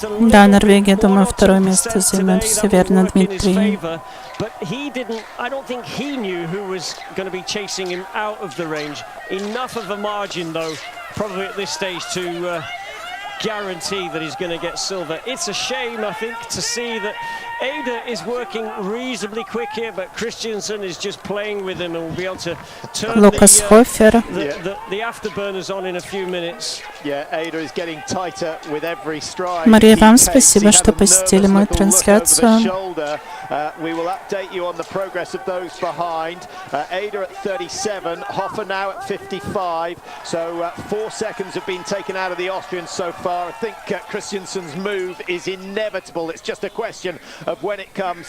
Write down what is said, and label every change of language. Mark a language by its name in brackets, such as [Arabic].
[Russian] Да, Норвегия, думаю, 2 место займет. Все верно, Дмитрий. [English] But he didn't, I don't think he knew who was going to be chasing him out of the range. Enough of a margin, though, probably at this stage to guarantee that he's going to get silver. It's a shame, I think, to see that Ada is working reasonably quick here, but Christensen is just playing with him and will be able to turn [Russian] Лукас Хофер. [English] the afterburners on in a few minutes. Yeah, Ada is getting tighter with every stride. [Russian] Мария, вам спасибо, что посетили мою трансляцию. [English] We will update you on the progress of those behind. Ada at 37, Hoffer now at 55. So 4 seconds have been taken out of the Austrians so far. I think Christensen's move is inevitable. It's just a question of when it comes.